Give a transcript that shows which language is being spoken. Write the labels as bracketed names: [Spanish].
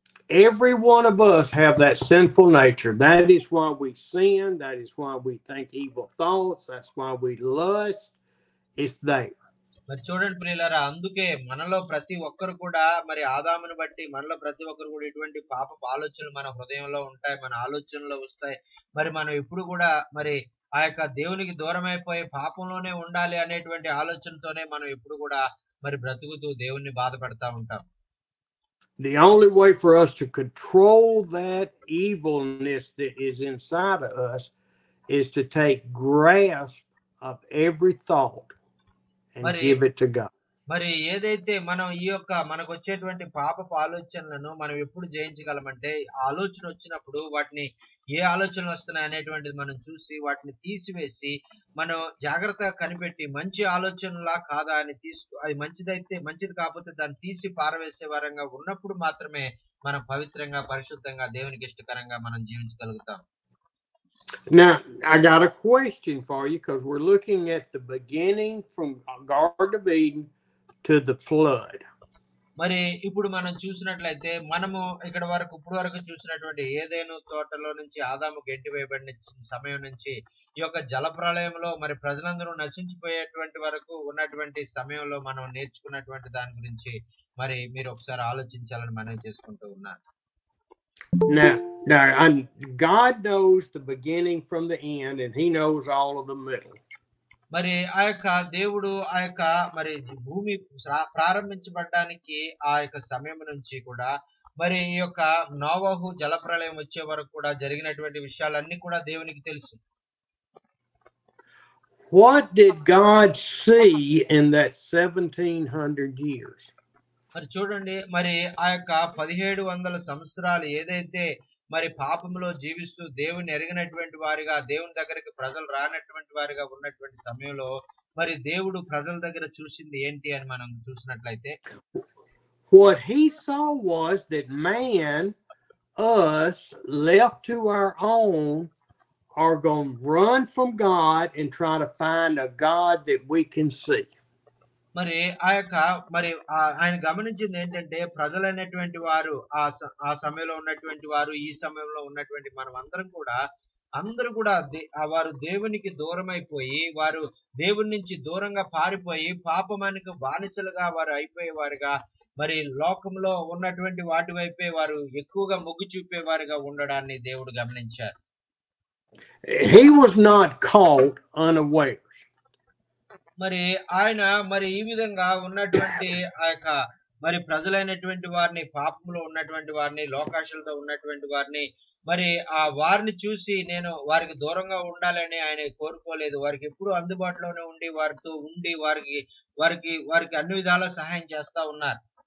[English] Every one of us have that sinful nature. That is why we sin. That is why we think evil thoughts. That's why we lust. It's there. [Telugu] మరి చూడండి ప్రియులారా, అందుకే మనలో ప్రతి ఒక్కరు కూడా మరి ఆదామును బట్టి మనలో ప్రతి ఒక్కరు కూడా ఇటువంటి పాపపు ఆలోచనలు మన హృదయంలో ఉంటాయి, మన ఆలోచనలో వస్తాయి. మరి మనం ఎప్పుడు కూడా మరి ఆ యొక్క దేవునికి దూరం అయిపోయి పాపంలోనే ఉండాలి అనేటువంటి ఆలోచనతోనే మనం ఎప్పుడు కూడా మరి బ్రతుకుతూ దేవుణ్ణి బాధ పెడతా ఉంటాం. [English] The only way for us to control that evilness that is inside of us is to take grasp of every thought and give it to God. [Telugu] మరి ఏదైతే మనం ఈ యొక్క మనకు వచ్చేటువంటి పాపపు ఆలోచనలను మనం ఎప్పుడు జయించగలమంటే ఆలోచన వచ్చినప్పుడు వాటిని ఏ ఆలోచనలు వస్తున్నాయి అనేటువంటిది మనం చూసి వాటిని తీసివేసి మనం జాగ్రత్తగా కనిపెట్టి మంచి ఆలోచనలా కాదా అని అది మంచిది కాకపోతే దాన్ని తీసి పారవేసే వారంగా ఉన్నప్పుడు మాత్రమే మనం పవిత్రంగా పరిశుద్ధంగా దేవునికి ఇష్టకరంగా మనం జీవించగలుగుతాం. [English] Now, I got a question for you because we're looking at the beginning from Garden of Eden to the flood. [Telugu] మరి ఇప్పుడు మనం చూసినట్లయితే మనము ఇప్పుడు వరకు చూసినటువంటి ఏదైను తోటలో నుంచి ఆదాము గెంటి వేయబడిన సమయం నుంచి ఈ యొక్క జలప్రళయంలో మరి ప్రజలందరూ నశించిపోయేటువంటి వరకు ఉన్నటువంటి సమయంలో మనం నేర్చుకున్నటువంటి దాని గురించి మరి మీరు ఒకసారి ఆలోచించాలని మనవి చేసుకుంటూ ఉన్నాను. [English] Now, God knows the beginning from the end, and He knows all of the middle. [Telugu] మరి ఆ యొక్క దేవుడు ఆ యొక్క మరి భూమి ప్రారంభించబడడానికి ఆ యొక్క సమయం నుంచి కూడా మరి ఈ యొక్క నోవహు జలప్రళయం వచ్చే వరకు కూడా జరిగినటువంటి విషయాలన్నీ కూడా దేవునికి తెలుసు. [English] What did God see in that 1700 years? [Telugu] మరి చూడండి, మరి ఆ యొక్క 1700 సంవత్సరాలు ఏదైతే మరి పాపంలో జీవిస్తూ దేవుని ఎరిగినటువంటి వారిగా దేవుని దగ్గరికి ప్రజలు రానటువంటి వారిగా ఉన్నటువంటి సమయంలో మరి దేవుడు ప్రజల దగ్గర చూసింది ఏంటి అని మనం చూసినట్లయితే [English] what he saw was that man, us, left to our own, are going to run from God and try to find a God that we can see. [Telugu] మరి ఆ యొక్క మరి ఆయన గమనించింది ఏంటంటే ప్రజలైనటువంటి వారు ఆ సమయంలో ఉన్నటువంటి వారు ఈ సమయంలో ఉన్నటువంటి మనం అందరూ కూడా వారు దేవునికి దూరం అయిపోయి వారు దేవుని నుంచి దూరంగా పారిపోయి పాపమానికి బానిసలుగా వారు అయిపోయేవారుగా మరి లోకంలో ఉన్నటువంటి వాటి వైపే వారు ఎక్కువగా మొగ్గు చూపేవారుగా ఉండడాన్ని దేవుడు గమనించారు. [English] He was not caught unaware. [Telugu] మరి ఆయన మరి ఈ విధంగా ఉన్నటువంటి ఆ యొక్క మరి ప్రజలైనటువంటి వారిని పాపంలో ఉన్నటువంటి వారిని లోకాశలతో ఉన్నటువంటి వారిని మరి ఆ వారిని చూసి నేను వారికి దూరంగా ఉండాలని ఆయన కోరుకోలేదు. వారికి ఎప్పుడు అందుబాటులోనే ఉండి వారితో ఉండి వారికి అన్ని విధాలా సహాయం చేస్తా ఉన్నారు.